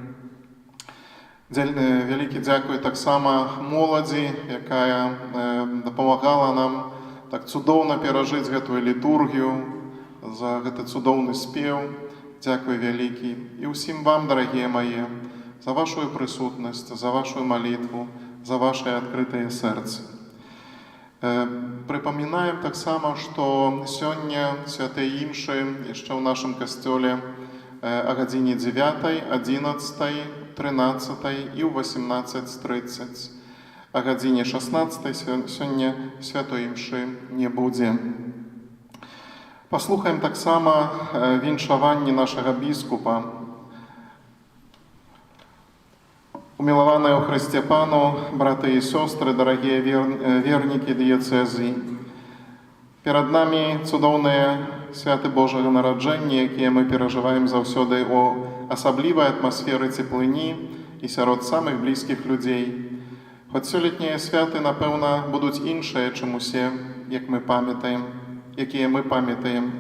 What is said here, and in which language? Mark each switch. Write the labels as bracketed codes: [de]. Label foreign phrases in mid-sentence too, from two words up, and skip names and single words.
[be] Вялікі дзякуй таксама моладзі, якая дапамагала нам так цудоўна перажыць гэтую літургію, за гэты цудоўны спеў. Дзякуй вялікі. І ўсім вам, дарагія мае, за вашу прысутнасць, за вашу малітву, за [ru] ваши открытые сердца. [be] Припоминаем таксама, што сёння святыя імшы яшчэ ў нашым касцёле о гадзіне 9, 11, 13 і ў 18:30. О гадзіне 16 сёння святой імшы не будзе. Паслухаем таксама віншаванне нашага біскупа. [ru] Умилованные у Христе Пану, браты и сестры, дорогие верники диецезии, перед нами [be] цудоўныя святы Божага нараджэння, якія мы перажываем заўсёды у асаблівай атмасферы цеплыні і сярод самых блізкіх людзей. Хоць сёлетнія святы, напэўна, будуць іншыя, чым усе, якія мы памятаем.